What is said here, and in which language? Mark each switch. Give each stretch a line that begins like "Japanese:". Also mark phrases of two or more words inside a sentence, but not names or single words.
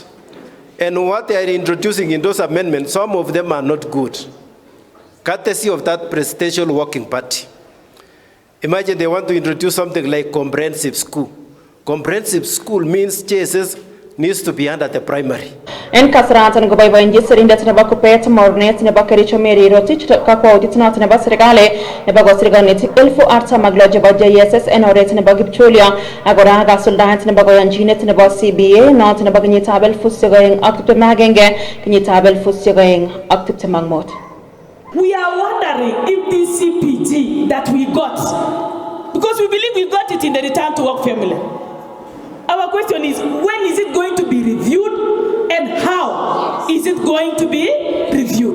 English: And what they are introducing in those amendments, some of them are not good, courtesy of that presidential working party. Imagine they want to introduce something like comprehensive school. Comprehensive school means JSS needs to be under the primary.
Kipsigis: En kasaratan koboiboenji sirindet nebo Kuppet mornet nebo Kericho Mary Rotich kakwautiet noton nebo serikali nebo kosir konetik 46,000 chebo JSS en oret nebo kipchulyo ak kora kasuldaet nebo koyonchinet nebo CBA noton nebo kenyitab 2021 kenyitab 2025.
English: We are wondering if this CPG that we got, because we believe we got it in the return to work formula. Our question is, when is it going to be reviewed and how is it going to be reviewed?